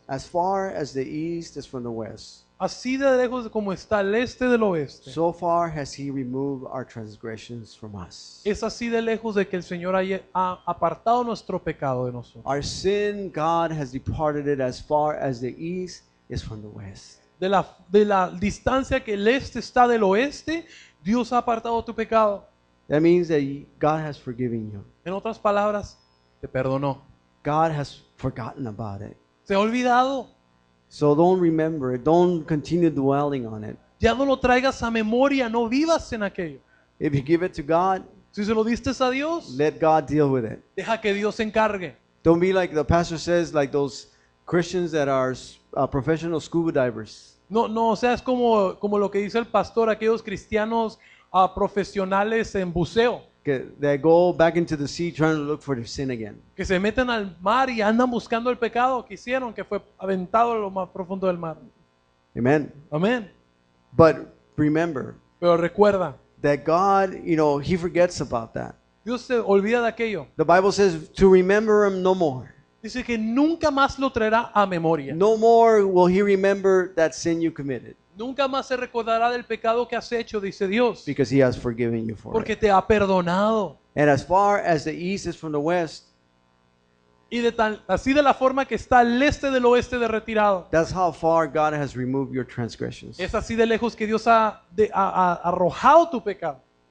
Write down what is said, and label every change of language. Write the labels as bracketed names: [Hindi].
[English] As far as the east is from the west, [Spanish] Así de lejos como está el este del oeste, [English] so far has he removed our transgressions from us. [Spanish] es así de lejos de que el Señor ha apartado nuestro pecado de nosotros. [English] Our sin, God has departed it as far as the east is from the west. [Spanish] De la distancia que el este está del oeste, Dios ha apartado tu pecado. [English] That means that God has forgiven you. [Spanish] En otras palabras, te perdonó. [English] God has forgotten about it. [Spanish] Se ha olvidado. [English] So don't remember it. Don't continue dwelling on it. [Spanish] Ya no lo traigas a memoria, no vivas en aquello. [English] If you give it to God, [Spanish] Si se lo diste a Dios, [English] let God deal with it. [Spanish] deja que Dios se encargue. [English] Don't be like the pastor says, like those Christians that are professional scuba divers. [Spanish] No, o sea, es como lo que dice el pastor, aquellos cristianos profesionales en buceo, [English] That go back into the sea trying to look for their sin again. [Spanish] que se meten al mar y andan buscando el pecado que hicieron, que fue aventado a lo más profundo del mar. [English] Amen. [Spanish] Amén. [English] But remember [Spanish] Pero recuerda, [English] that God, He forgets about that. [Spanish] Dios se olvida de aquello. [English] The Bible says to remember Him no more. [Spanish] Dice que nunca más lo traerá a memoria. [English] No more will He remember that sin you committed, [Spanish] Nunca más se recordará del pecado que has hecho, dice Dios, [English] because He has forgiven you for [Spanish] porque [English] it. [Spanish] te ha perdonado. [English] And as far as the east is from the west, [Spanish] Y así de la forma que está al este del oeste de retirado. [English] that's how far God has removed your transgressions. [Spanish] Es así de lejos que Dios ha arrojado tu pecado.